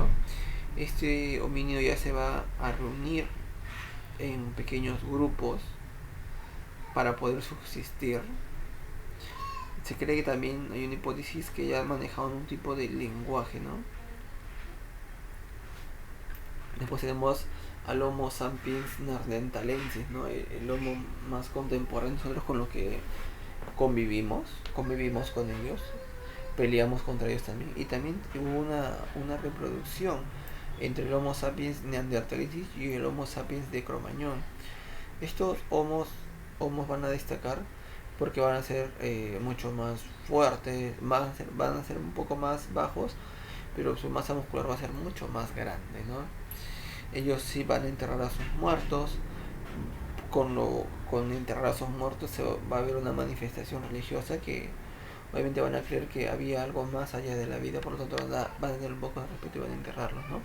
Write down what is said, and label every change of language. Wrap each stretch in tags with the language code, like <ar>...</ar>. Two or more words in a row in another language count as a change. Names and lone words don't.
<es>Este homínido ya se va a reunir en pequeños grupos para poder subsistir. Se cree que también hay una hipótesis que ya manejaban un tipo de lenguaje, ¿no? Después tenemos al Homo sapiens neanderthalensis, ¿no? El Homo más contemporáneo, nosotros con los que convivimos con ellos, peleamos contra ellos también. Y también hubo una reproducción entre el Homo sapiens neanderthalensis y el Homo sapiens de Cro-Magnon. Estos homos van a destacar porque van a ser mucho más fuertes, van a ser un poco más bajos, pero su masa muscular va a ser mucho más grande, ¿no? Ellos sí van a enterrar a sus muertos. Con enterrar a sus muertos va a haber una manifestación religiosa que obviamente van a creer que había algo más allá de la vida, por lo tanto van a tener un poco de respeto y van a enterrarlos, ¿no?</es>